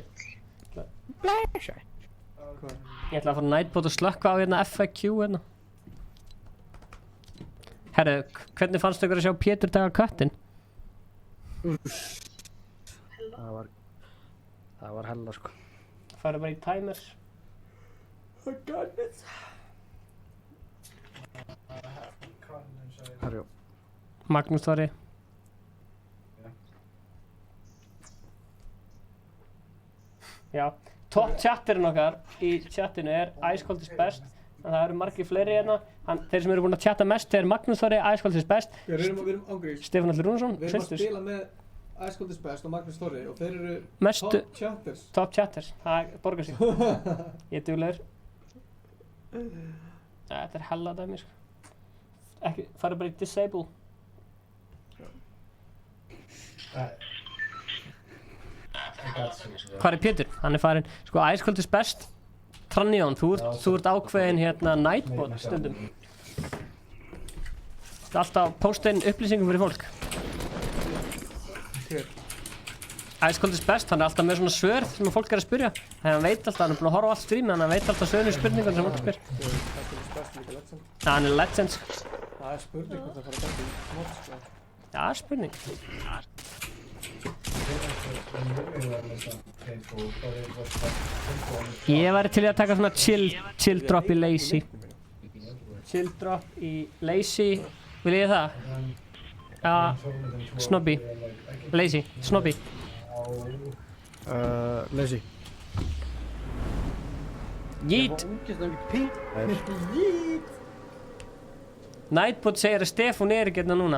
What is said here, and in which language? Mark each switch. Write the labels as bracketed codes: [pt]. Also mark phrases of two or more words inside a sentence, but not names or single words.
[is] Blessaður. Ég ætla að fara á Nightbot og slökka á hérna FAQ hérna. Herru, hvernig fannst ykkur að sjá Pétur taka köttinn? Það var hella sko. Færa bara í timers. [en] I got it. [is] Herjó. Magnús Þóri. Já, topp chatterinn okkar í chatinu er Ice Cold is best. En það eru margir fleiri hérna. Þeir sem eru búin að chatta mest er Magnús Þóri, Ice Cold is best. Við erum ángriðs. Stefán Alli Rúnarsson, Við erum að spila með Ice Cold is best og Magnús Þóri og þeir eru [en] top chatters. Top chatters, [is] það borgar sig. Ég er duglegur. Þetta er hella dæmi sko. Ekki, fara bara í disable. Hvað er Pétur? Hann er farin. Sko, Ice Cold is best. Tranni Jón, þú ert ákveðin hérna Nightbot stundum. Þú ert alltaf að posta inn upplýsingum fyrir fólk. Ice Cold is best, hann er alltaf með svona svör sem fólk er að spyrja. Hann veit alltaf, hann er búinn að horfa á allt streamið, hann veit alltaf svörin spurningar sem fólk spyr. Hann er legend. Það er spurning hvort það fara að geta í smótt sko. Já, það er spurning. Ég væri til í að taka svona [en] chill drop [is] í lazy. [en] Chill drop [is] í lazy. Vil ég það? Já, snobby. Lazy, snobby. Lazy. Yeet. Yeet. Nightbot segir að Stefán er ekki hérna núna.